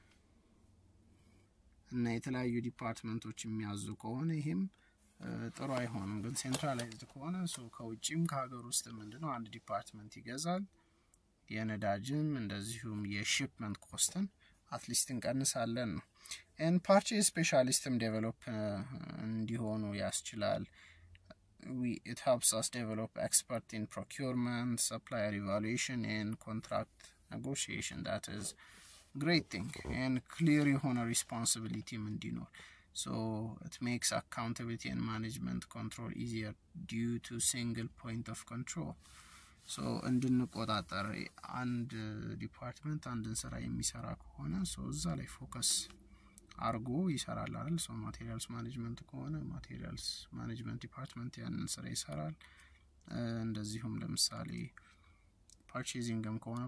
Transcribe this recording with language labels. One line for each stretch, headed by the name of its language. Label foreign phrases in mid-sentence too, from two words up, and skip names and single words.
Amharic: እና የተለያዩ ዲፓርትመንቶች የሚያዙ ከሆነ ይሄም ጥሩ አይሆንም። ግን ሴንትራላይዝድ ከሆነ ከውጭም ከሀገር ውስጥ ምንድነው አንድ ዲፓርትመንት ይገዛል። የነዳጅም እንደዚሁም የሺፕመንት ኮስትን አትሊስት እንቀንሳለን ነው።
English: and purchase specialism develop
Amharic: እንዲሆኑ ያስችላል።
English: it helps us develop expert in procurement, supplier evaluation and contract negotiation. That is great thing and clear የሆነ responsibility እንዲኖር. So it makes accountability and management control easier due to single point of control.
Amharic: So እንድንቆጣጠር አንድ ዲፓርትመንት አንድን ስራ የሚሰራ ከሆነ እዛ ላይ ፎከስ አርጎ ይሰራል አይደል?
English: materials management
Amharic: ከሆነ
English: materials management department
Amharic: ያንን ስራ ይሰራል። እንደዚሁም ለምሳሌ ፐርቼዚንግም ከሆነ